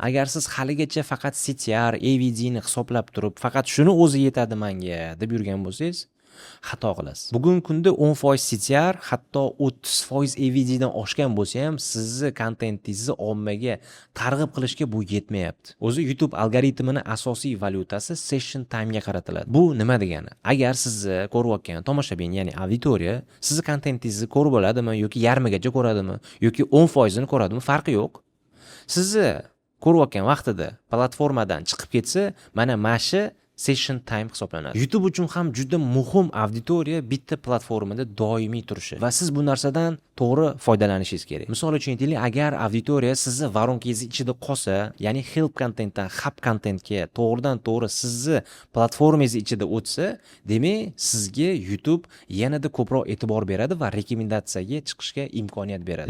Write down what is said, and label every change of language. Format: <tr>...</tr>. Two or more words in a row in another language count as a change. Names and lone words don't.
<uz>Agar siz haligacha faqat CTR, AVD ni hisoblab turib, faqat shuni o'zi yetadi menga deb yurgan bo'lsangiz, xato qilasiz. Bugungi kunda 10% CTR, hatto 30% AVD dan oshgan bo'lsa ham, sizni kontentingizni ommaga targ'ib qilishga bu yetmayapti. O'zi YouTube algoritmining asosiy valyutasi</uz> <en>session time</en> <uz>ga qaratiladi. Bu nima degani? Agar sizni ko'rayotgan tomoshabin, ya'ni auditoriya, sizni kontentingizni ko'rib oladimi yoki yarmigacha ko'radimi yoki 10% ni ko'radimi, farqi yo'q. Sizni ko'rayotgan vaqtida platformadan chiqib ketsa, mana mashi</uz> <en>session time</en> <uz>hisoblanadi. YouTube uchun ham juda muhim auditoriya bitta platformada doimiy turishi va siz bu narsadan to'g'ri foydalanishingiz kerak. Misol uchun aytaylik, agar auditoriya sizni varonkangiz ichida qolsa, ya'ni</uz> <en>help contentdan hub contentga</en> <uz>to'g'ridan-to'g'ri sizni platformangiz ichida o'tsa, demak sizga YouTube yanada ko'proq e'tibor beradi va rekomendatsiyaga chiqishga imkoniyat beradi.</uz>